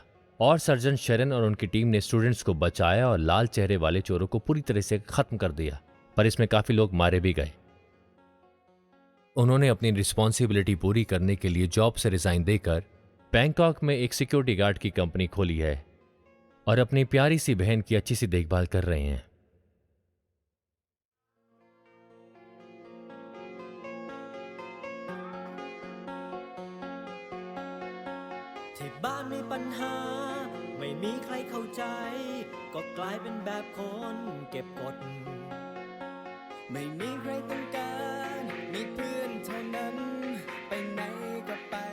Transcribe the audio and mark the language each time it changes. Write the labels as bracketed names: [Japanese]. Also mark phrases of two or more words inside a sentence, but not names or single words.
[Hindi] और सर्जन शेरन और उनकी टीम ने स्टूडेंट्स को बचाया और लाल चेहरे वाले चोरों को पूरी तरह से खत्म कर दिया, पर इसमें काफी लोग मारे भी गए। उन्होंने अपनी रिस्पॉन्सिबिलिटी पूरी करने के लिए जॉब से रिजाइन देकर बैंकॉक में एक [English] security guard [Hindi] की कंपनी खोली है और अपनी प्यारी सी बहन की अच्छी सी देखभाल कर रहे हैं। [Thai] ที่บ้านมีปัญหาไม่มีใครเข้าใจก็กลายเป็นแบบคนเก็บกดไม่มีใครต้องการมีเพื่อนเท่านั้นไปไหนก็ไป